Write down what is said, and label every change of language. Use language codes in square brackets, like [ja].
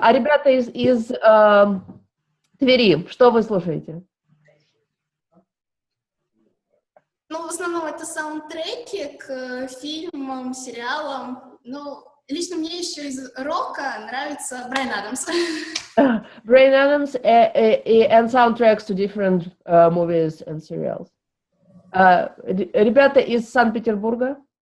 [ru] А ребята из Твери, что вы слушаете? Ну, в основном это саундтреки к фильмам, сериалам. Ну, лично мне еще из рока нравится Брайан Адамс. [en] Bryan Adams and soundtracks to different movies and serials. [ru] Ребята из Санкт-Петербурга?